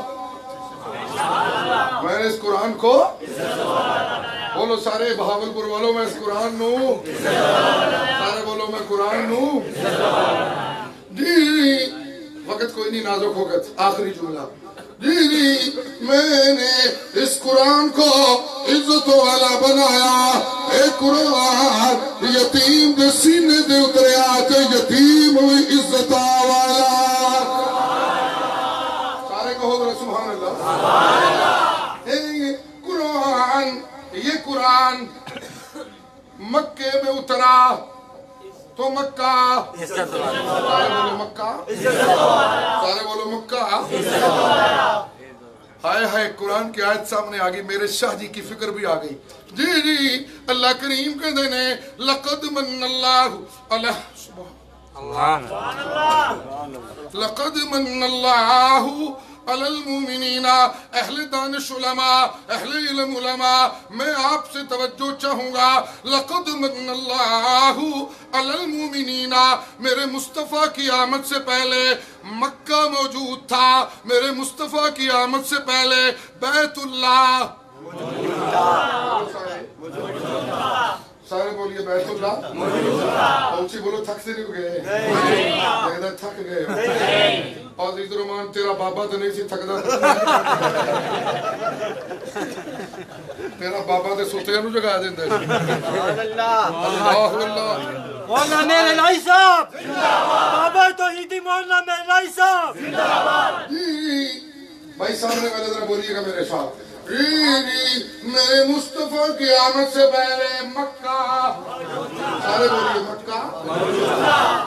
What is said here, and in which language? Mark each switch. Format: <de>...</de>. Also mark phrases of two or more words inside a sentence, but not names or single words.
<ur>میں نے اس قرآن کو بولو سارے بہاولپور والوں میں اس</ur> <pa>قرآن نو سارے بولو</pa> <ur>میں قرآن نو. جی وقت کوئی نہیں نازک وقت آخری جملہ. جی میں نے اس قرآن کو عزت والا بنایا.</ur> <pa>اے قرآن یتیم دے سینے دے اتریا تے یتیم ہوئی عزت والا.</pa> <ur>سارے کہو ذرا سبحان اللہ. یہ قرآن مکے میں اترا تو مکہ سارے بولو مکہ سارے بولو مکہ. ہائے ہائے قرآن کی آیت سامنے آگئی میرے شاہ جی کی فکر بھی آگئی. جی اللہ کریم کے دینے</ur> <ar>لقد من اللہ لقد من اللہ علی المومنین.</ar> <ur>اہل دانش علماء اہل علم علماء میں آپ سے توجہ چاہوں گا.</ur> <ar>لقد من اللہ علی المومنین.</ar> <ur>میرے مصطفیٰ کی آمد سے پہلے مکہ موجود تھا. میرے مصطفیٰ کی آمد سے پہلے بیت اللہ سارے بولیے بیت اللہ اونچی بولو تھک سے نہیں گئے لگتا تھک گئے.</ur> <pa>اور عزیز الرحمان تیرا بابا تو نہیں سی تھکدا تیرا بابا تے سوتیاں نو جگا دیندا اللہ اللہ.</pa> <ur>مولانا میرے لائی صاحب بابا توحیدی مولانا میرے لائی صاحب زندہ باد. بھائی سامنے والے ذرا بولیے گا میرے ساتھ. میرے مصطفیٰ کی آمد سے پہلے مکہ سارے بولیے مکہ.</ur>